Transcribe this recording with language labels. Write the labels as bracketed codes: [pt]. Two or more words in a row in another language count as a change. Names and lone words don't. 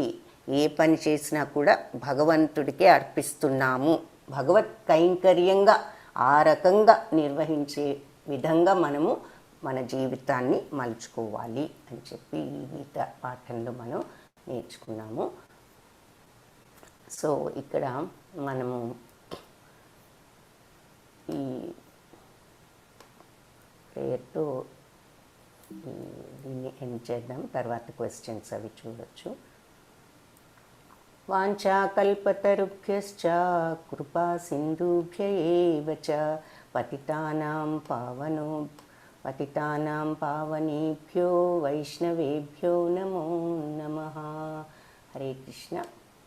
[te] ఏ పని చేసినా కూడా భగవంతుడికే అర్పిస్తున్నాము, భగవత్ కైంకర్యంగా ఆ రకంగా నిర్వహించే విధంగా మనము మన జీవితాన్ని మలుచుకోవాలి అని చెప్పి ఈ గీత పాఠంలో మనం నేర్చుకున్నాము. సో ఇక్కడ మనము ఈ ప్రేయర్తో దీన్ని ఎండ్ చేద్దాం. తర్వాత క్వశ్చన్స్ అవి చూడొచ్చు. [sa] వాంఛాకల్పతరుభ్యశ్చ కృపా సింధుభ్య ఏవ చ పతితానాం పావనేభ్యో వైష్ణవేభ్యో నమో నమః. హరే కృష్ణ.